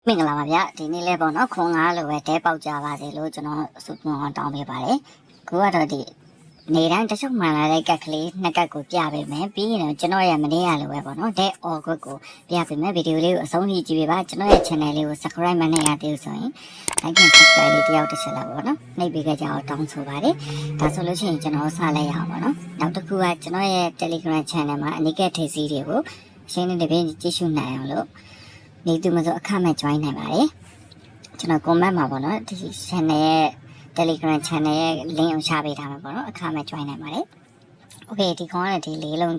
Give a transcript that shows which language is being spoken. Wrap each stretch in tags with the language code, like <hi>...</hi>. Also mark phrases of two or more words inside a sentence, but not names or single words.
<my>မင်္ဂလာပါဗျဒီနေ့လဲပေါ့နော်ခွန်ကားလိုပဲတဲပေါက်ကြပါစေလို့ကျွန်တော်ဆုတောင်းပေးပါတယ်ခုကတော့ဒီနေတိုင်းတချို့မှန်လာတဲ့ကက်ကလေးနှစ်ကက်ကိုပြပေးမယ်ပြီးရင်တော့ကျွန်တော်ရဲ့မနေ့ကလိုပဲပေါ့နော်တဲအော်ကွက်ကိုပြပေးမယ်ဗီဒီယိုလေးကိုအဆုံးထိကြည့်ပေးပါကျွန်တော်ရဲ့ channel လေးကို subscribe မနဲ့ရသေးဘူးဆိုရင်</my> <en>like and subscribe</en> <my>လေးတယောက်တစ်ချက်လောက်ပေါ့နော်နှိပ်ပေးကြအောင်တောင်းဆိုပါတယ်ဒါဆိုလို့ရှိရင်ကျွန် တော်စလိုက်ရအောင်ပေါ့နော်နောက်တစ်ခုကကျွန်တော်ရဲ့ Telegram channel မှာအနိကထိပ်စီးတွေကိုရှင်းနေတပင်းကြည့်ရှုနိုင်အောင်လို့နေသူမဆိုအခမဲ့ join နိုင်ပါတယ်ကျွန်တော် comment မှာပေါ့နော်ဒီ channel ရဲ့ Telegram channel ရဲ့ link ကိုချပေးထားမှာပေါ့နော်အခမဲ့ join နိုင်ပါတယ် okay ဒီခေါင်းကဒီလေးလုံး</my>